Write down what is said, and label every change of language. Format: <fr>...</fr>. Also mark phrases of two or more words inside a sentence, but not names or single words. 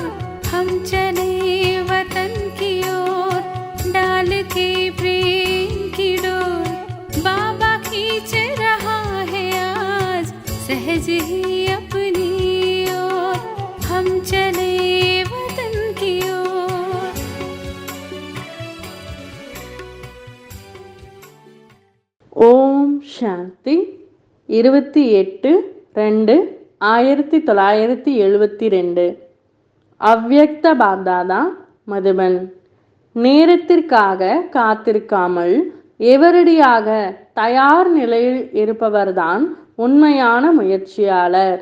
<hi>हम चले वतन की ओर डाल के प्रेम की डोर। बाबा खींच रहा है आज सहज ही अपनी ओर। हम चले वतन की ओर।</hi> <ta>ஓம் சாந்தி 28/2/1972 அவ்யக்த பாப்தாதா மதுபன். நேரத்திற்காக காத்திருக்காமல் எவரடியாக தயார் நிலையில் இருப்பவர்தான் உண்மையான முயற்சியாளர்.</ta>